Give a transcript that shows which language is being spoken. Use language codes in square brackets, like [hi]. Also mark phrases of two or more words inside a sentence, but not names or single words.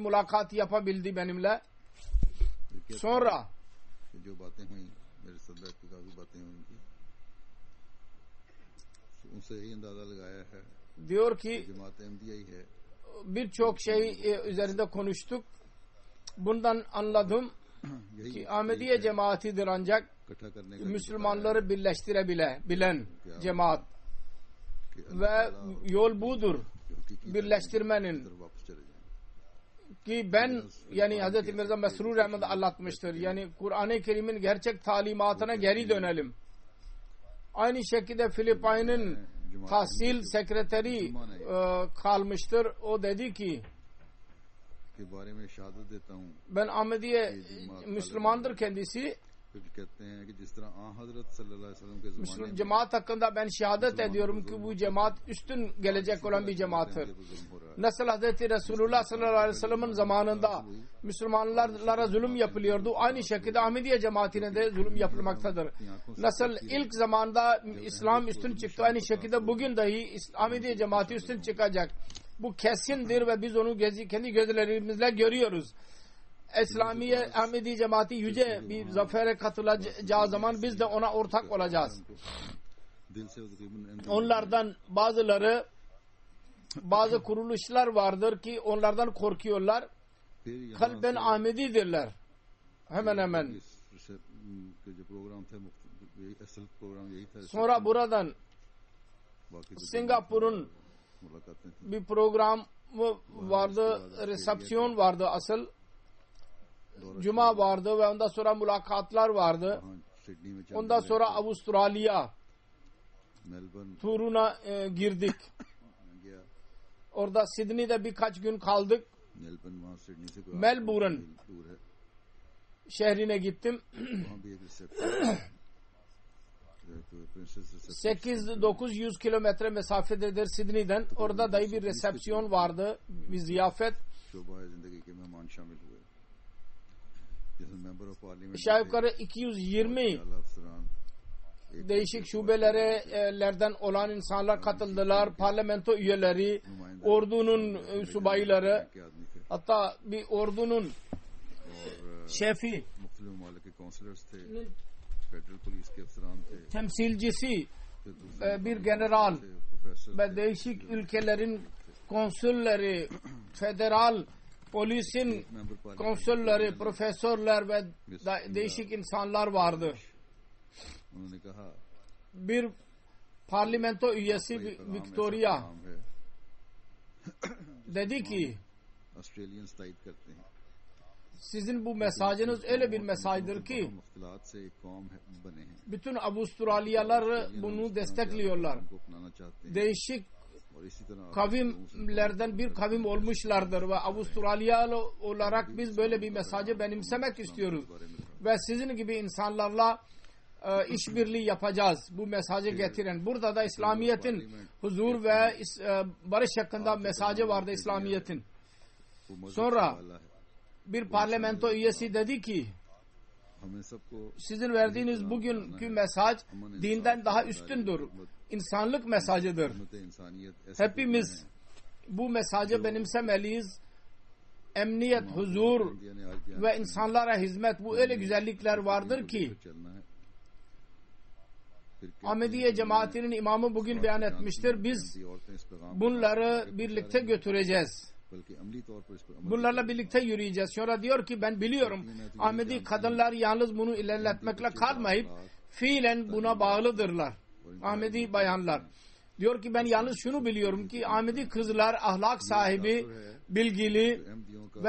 [tr] Mülakat yapabildi benimle. Sonra diyor ki birçok şey üzerinde konuştuk. Bundan anladım ki Ahmediye cemaatidir ancak Müslümanları birleştirebilen cemaat. [ur] کہ اللہ [tr] ve [ur] ताला [tr] yol budur [ur] جو حقیقی [tr] birleştirmenin [ur] طرف واپس چلے جائیں. [tr] ki ben yani Hz. Mirza Mesrur Ahmed anlatmıştır. Yani Kur'an-ı Kerim'in gerçek talimatına geri dönelim. Aynı şekilde Filipin'in tahsil sekreteri kalmıştır. O dedi ki [ur] کے بارے میں شہادت دیتا ہوں. [tr] ben Ahmediye Müslümandır kendisi. [ur] پھر کہتے ہیں کہ جس طرح آ حضرت [ar] صلی اللہ علیہ وسلم [ur] के [tr] Müslüman [ur] زمانے میں [tr] cemaat hakkında ben şehadet ediyorum ki bu cemaat üstün gelecek olan bir cemaattir. [ur] ظلم ہو رہا ہے. [tr] Nasıl Hazreti Resulullah [ar] صلى الله عليه وسلم [tr] zamanında Müslümanlara zulüm yapılıyordu. Aynı şekilde Ahmediye cemaatine de zulüm yapılmaktadır. Nasıl ilk zamanda İslam üstün çıktı, aynı şekilde bugün dahi Ahmediye cemaati üstün çıkacak. Bu kesindir ve biz onu kendi gözlerimizle görüyoruz. İslamiye Ahmedi cemaati yüce bir zafere katılacağı zaman biz de ona ortak olacağız. [ur] دل سے تقریباً [tr] Onlardan bazı kuruluşlar vardır ki onlardan korkuyorlar. [ur] پھر یہاں [tr] Kalben Ahmedidirler. Hemen hemen. [ur] کے جو پروگرام تھے یہی اصل پروگرام یہی تھا. [tr] Sonra buradan [ur] باقی تو [tr] Singapur'un [ur] ملاقاتیں تھی. [tr] bir program vardı, resepsiyon vardı asıl. Cuma vardı ve ondan sonra mülakatlar vardı. [ur] وہاں سڈنی میں چل [tr] Ondan sonra Avustralya [ur] मेलबर्न [tr] turuna girdik. [ur] गया. [tr] Orada Sydney'de birkaç gün kaldık. [ur] میلبرن وہاں سڈنی سے کوئی [tr] Melbourne [ur] دور ہے. [tr] şehrine gittim. [ur] وہاں بھی ایک ریسیپشن [tr] 8-900 kilometre mesafededir Sydney'den. Orada da bir resepsiyon vardı. Bir ziyafet. [ur] شعبہ زندگی کے مہمان شامل ہوئے۔ جس میں [en] member of parliament [tr] Aşağı yukarı 220 değişik şubelerden olan insanlar katıldılar. Parlamento üyeleri, ordunun subayları, [ur] کے آدمی تھے [tr] hatta bir ordunun şefi, [ur] مختلف ممالک کے کاؤنسلرز تھے. [en] federal police [ur] کے افسران تھے. [tr] temsilcisi, [ur] پھر دوسرے [tr] bir general [ur] تھے، پروفیسر [tr] ve değişik ülkelerin konsülleri, federal polisin [en] member parliament [tr] konsülleri, profesörler ve değişik insanlar vardı. [ur] انہوں نے کہا [tr] Bir parlamento üyesi [ur] یہ پیغام Victoria ایسا پیغام ہے [tr] dedi ki [ur] آسٹریلینز تائید کرتے ہیں. [tr] sizin bu mesajınız öyle bir mesajdır ki [ur] مختلطات سے ایک قوم بنے ہیں. [tr] bütün Avustralyalılar bunu destekliyorlar. [ur] کو اپنانا چاہتے ہیں [tr] Değişik [ur] اور اسی طرح [tr] kavimlerden bir kavim olmuşlardır ve Avustralyalı olarak biz böyle bir mesajı benimsemek istiyoruz. Ve sizin gibi insanlarla işbirliği yapacağız. Bu mesajı getiren. Burada da İslamiyet'in huzur ve barış hakkında mesajı vardı İslamiyet'in. Sonra bir parlamento üyesi dedi ki [ur] ہمیں سب کو [tr] sizin verdiğiniz bugünkü mesaj dinden daha üstündür. İnsanlık mesajıdır. [ur] انسانیت ایسے [tr] Hepimiz bu mesajı benimsemeliyiz. Emniyet, huzur [ur] نے آج بیان [tr] ve insanlara hizmet, bu öyle güzellikler vardır ki [ur] چلنا ہے۔ پھر [tr] Ahmediye cemaatinin imamı bugün beyan etmiştir. Biz [ur] کی عورتیں اس پیغام [tr] bunları birlikte götüreceğiz. [ur] بلکہ عملی طور پر اس پر عمل [tr] Bunlarla birlikte yürüyeceğiz. Sonra diyor ki ben biliyorum Ahmedi kadınlar yalnız bunu ilerletmekle kalmayıp fiilen buna bağlıdırlar. Ahmedi bayanlar. Diyor ki ben yalnız şunu biliyorum ki Ahmedi kızlar ahlak sahibi, bilgili [ur] احمدیوں کا